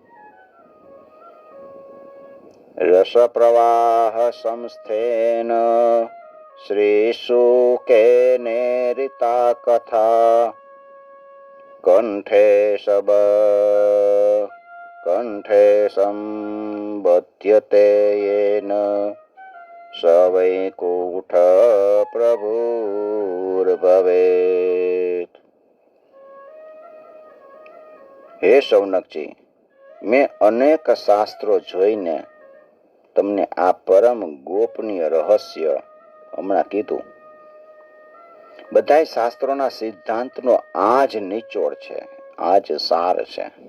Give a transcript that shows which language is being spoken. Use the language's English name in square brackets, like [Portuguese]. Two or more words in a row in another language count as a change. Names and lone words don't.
[Sanskrit] રસ પ્રવાહ સંસ્થેન શ્રી શુકેને રીતા કથા કંઠે સંબધ્યતે યેન स वैकुण्ठ प्रभुर्भवेत्। [Gujarati] હે શૌનકજી, મેં અનેક શાસ્ત્રો જોઈને તમને આ પરમ ગોપનીય રહસ્ય હમણાં કીધું. બધાય શાસ્ત્રોના સિદ્ધાંતનો આ જ નિચોડ છે, આ જ સાર છે.